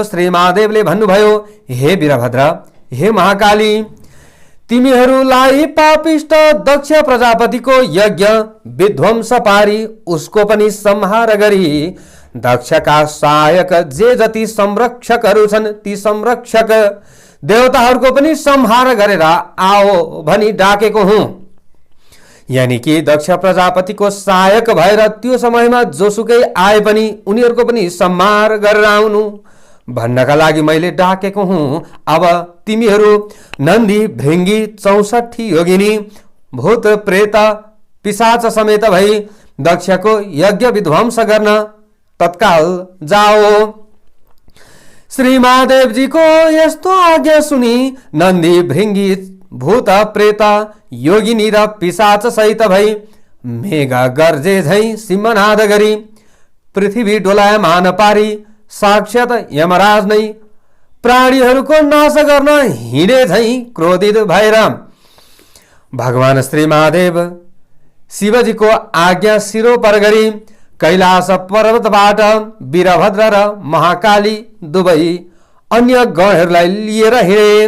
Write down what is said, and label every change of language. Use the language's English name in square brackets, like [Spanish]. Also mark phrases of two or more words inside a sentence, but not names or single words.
[Nepali] श्री महादेवले भन्नुभयो, हे वीरभद्र, हे महाकाली, तिमीहरूलाई पापिष्ट दक्ष प्रजापतिको यज्ञ विध्वंस पारी उसको पनि संहार गरी दक्षका सहायक जे जति संरक्षकहरू छन् ती संरक्षक देवताहरूको पनि संहार गरेर आओ भनी डाकेको हुँ। यानी कि दक्ष प्रजापतिको सहायक भएर त्यो समयमा जोसुकै आए पनि उनीहरूको पनि संहार गरेर आउनु भन्नका लागि मैले डाकेको हुँ। अब तिमीहरू नन्दी भृंगी 64 योगिनी भूत प्रेत पिशाच समेत भई दक्षको यज्ञ विध्वंस गर्न तत्काल जाओ। श्री महादेवजीको यस्तो आज्ञा सुनि नन्दी भृंगी भूत प्रेत योगिनी र पिशाच सहित भई मेघ गर्जे झै सिंहनाद गरी पृथ्वी डोलायमान पारी साक्षात यमराज नै प्राणीहरूको नाश गर्न हिँडे झै क्रोधित भएर भगवान श्री महादेव शिवजीको आज्ञा सिरोपर गरी कैलाश पर्वतबाट वीरभद्र र महाकाली दुवै अन्य गणहरूलाई लिएर हिँडे।